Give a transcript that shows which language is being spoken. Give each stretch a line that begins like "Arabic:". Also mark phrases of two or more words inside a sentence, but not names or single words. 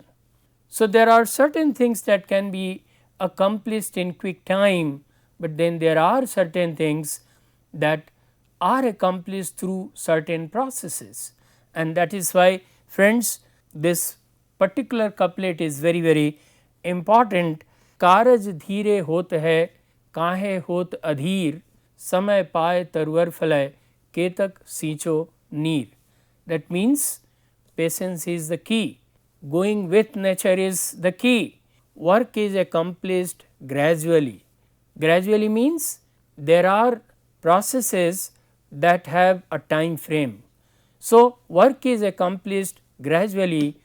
English: So, there are certain things that can be accomplished in quick time, but then there are certain things that are accomplished through certain processes, and that is why, friends, this particular couplet is very important.
Hindi: कारज धीरे होत है काहे होत अधीर समय पाए तरुवर फलय केतक सींचो नीर.
English: That means patience is the key, going with nature is the key, work is accomplished gradually. Gradually means there are processes that have a time frame. So, work is accomplished gradually.